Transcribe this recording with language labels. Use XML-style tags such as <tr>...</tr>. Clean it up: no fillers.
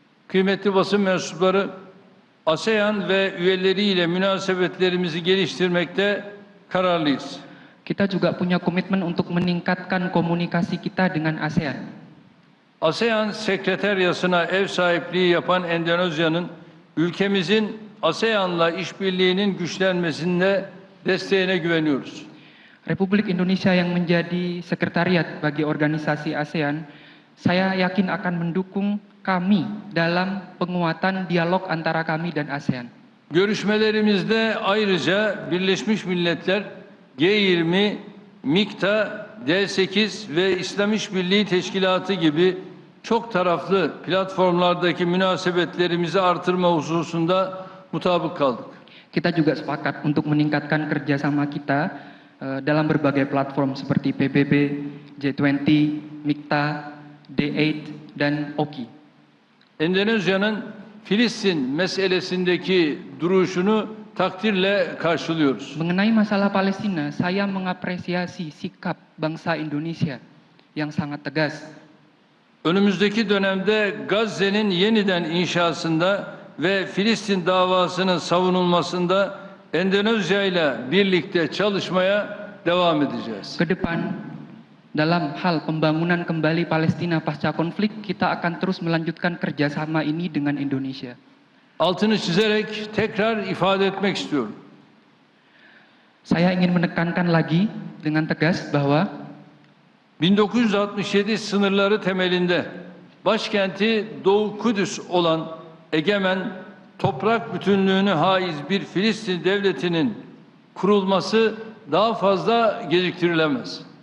<tr>Kıymetli basın mensupları, ASEAN ve üyeleriyle münasebetlerimizi geliştirmekte kararlıyız.</tr> <id>Kita juga punya komitmen untuk meningkatkan komunikasi kita dengan ASEAN.</id> <tr>ASEAN Sekreteryası'na ev sahipliği yapan Endonezya'nın ülkemizin ASEAN'la işbirliğinin güçlenmesinde desteğine güveniyoruz.</tr> <id>Republik Indonesia yang menjadi sekretariat bagi organisasi ASEAN, saya yakin akan mendukung kami dalam penguatan dialog antara kami dan ASEAN.</id> <tr>Görüşmelerimizde ayrıca Birleşmiş Milletler, G20, MİKTA, D8 ve İslam İşbirliği Teşkilatı gibi çok taraflı platformlardaki münasebetlerimizi artırma hususunda mutabık kaldık.</tr> <id>Kita juga sepakat untuk meningkatkan kerjasama kita dalam berbagai platform seperti PBB, G20, MİKTA, D8, dan OKI.</id> <tr>Endonezya'nın Filistin meselesindeki duruşunu takdirle karşılıyoruz.</tr> <id>Mengenai masalah Palestina, saya mengapresiasi sikap bangsa Indonesia yang sangat tegas.</id> <tr>Önümüzdeki dönemde Gazze'nin yeniden inşasında ve Filistin davasının savunulmasında Endonezya ile birlikte çalışmaya devam edeceğiz.</tr> <id>Ke depan, dalam hal pembangunan kembali Palestina pasca konflik, kita akan terus melanjutkan kerjasama ini dengan Indonesia.</id> <tr>Altını çizerek tekrar ifade etmek istiyorum.</tr> <id>Saya ingin menekankan lagi dengan tegas bahwa</id> <tr>1967 sınırları temelinde başkenti Doğu Kudüs olan egemen toprak bütünlüğünü haiz bir Filistin devletinin kurulması daha fazla geciktirilemez.</tr>